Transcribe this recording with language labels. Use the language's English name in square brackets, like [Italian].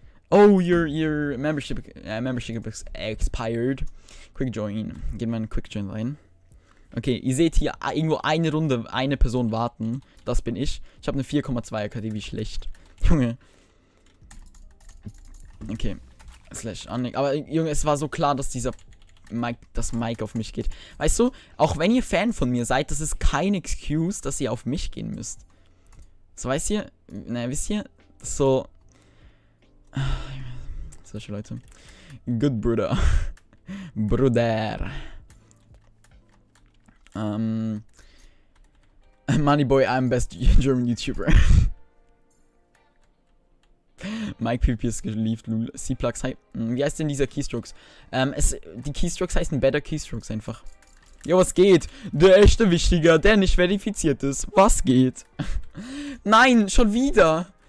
[English] Oh, your membership is expired. Quick Join. [German] Gehen wir in Quick Join rein. Okay, ihr seht hier irgendwo eine Runde, eine Person warten. Das bin ich. Ich habe eine 4,2er KD, wie schlecht. Junge. Okay. Slash Annick. Aber Junge, es war so klar, dass das Mike auf mich geht. Weißt du, auch wenn ihr Fan von mir seid, das ist kein Excuse, dass ihr auf mich gehen müsst. So, weißt ihr, wisst ihr, so. Solche Leute. Good Bruder. Bruder. [English] Moneyboy, I'm best German YouTuber. [German] Mike PvP ist geliebt, Lul. C-Plugs, hi. Wie heißt denn dieser Keystrokes? Die Keystrokes heißen Better Keystrokes einfach. Ja, was geht? Der echte Wichtiger, der nicht verifiziert ist. Was geht? Nein, schon wieder.